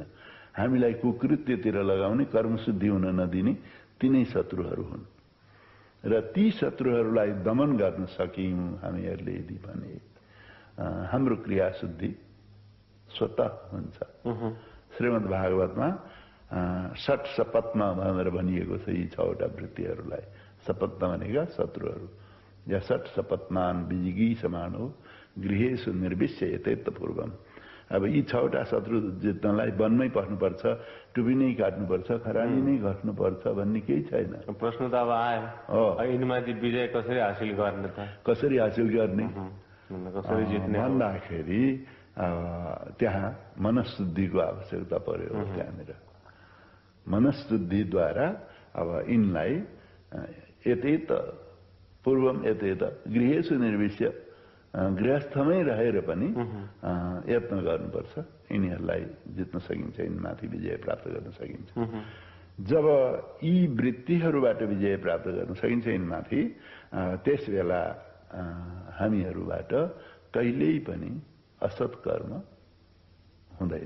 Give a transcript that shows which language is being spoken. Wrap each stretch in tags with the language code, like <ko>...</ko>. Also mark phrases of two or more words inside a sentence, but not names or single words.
<ne>हामीलाई कुकृत्यतिर लगाउने, कर्मशुद्धि हुन नदिने तिनै शत्रुहरू हुन् र ती शत्रुहरूलाई दमन गर्न सकियौं हामीहरूले यदि भने हाम्रो क्रियाशुद्धि स्वतः हुन्छ। श्रीमद् भागवतमा</ne> <sa>षट सपत्न</sa> <ne>भनेर भनिएको छ यी 6 वटा वृत्तिहरूलाई। सपत्न भनेका शत्रुहरू।</ne> <sa>या षट सपत्नान विजिगी समानो गृहेषु निर्विश्य यतेत पूर्वम।</sa> <ne>अब यी 6 वटा शत्रु जित्नलाई वनमै पर्नुपर्छ, टुपी नै काट्नुपर्छ, खरानी नै घट्नुपर्छ भन्ने केही छैन। प्रश्न त अब आयो, यिनीमाथि विजय कसरी हासिल गर्ने त? कसरी हासिल गर्ने कसरी जित्ने भन्दाखेरि त्यहाँ मनशुद्धिको आवश्यकता पर्यो। त्यहाँनिर मनशुद्धिद्वारा अब यिनलाई</ne> <sa>यतेत पूर्वम यतेत गृहेषु निर्विश्य,</sa> <ne>गृहस्थमै रहेर पनि यत्न गर्नुपर्छ। यिनीहरूलाई जित्न सकिन्छ, यिनमाथि विजय प्राप्त गर्न सकिन्छ। जब यी वृत्तिहरूबाट विजय प्राप्त गर्न सकिन्छ यिनमाथि, त्यस बेला हामीहरूबाट कहिल्यै पनि असत् कर्म हुँदैन।</ne>